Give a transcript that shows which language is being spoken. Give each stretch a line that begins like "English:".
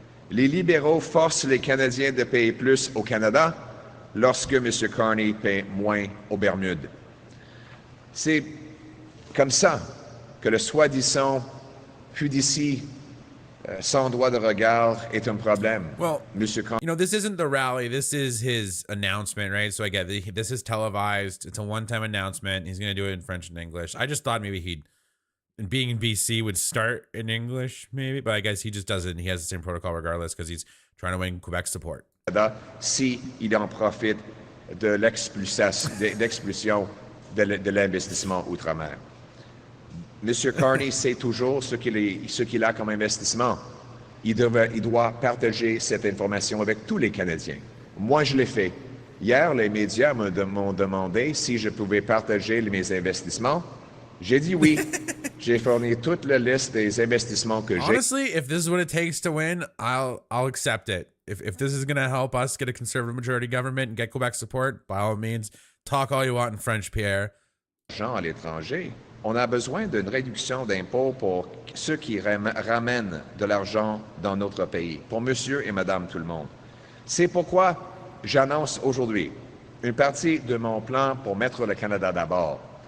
French: Les libéraux forcent les Canadiens de payer plus au Canada lorsque M. Carney paie moins aux Bermudes. C'est comme ça que le soi-disant fiducie sans droit de regard est un problème.
English: Well, you know, this isn't the rally. This is his announcement, right? So I get this is televised. It's a one-time announcement. He's going to do it in French and English. I just thought maybe he'd, being in BC, would start in English, maybe, but I guess he just doesn't. He has the same protocol regardless because he's trying to win Quebec support.
French: Si il en profite de l'expulsion de l'investissement outre-mer. M. Carney sait toujours ce qu'il a comme investissement. Il doit partager cette information avec tous les Canadiens. Moi, je l'ai fait. Hier, les médias m'ont demandé si je pouvais partager mes investissements. J'ai dit oui. J'ai fourni toute la liste des investissements que j'ai.
English: Honestly, if this is what it takes to win, I'll accept it. If this is going to help us get a conservative majority government and get Quebec support, by all means, talk all you want in French, Pierre.
French: À l'étranger, on a besoin d'une réduction d'impôts pour ceux qui ramènent de l'argent dans notre pays, pour monsieur et madame tout le monde. C'est pourquoi j'annonce aujourd'hui une partie de mon plan pour mettre le Canada d'abord.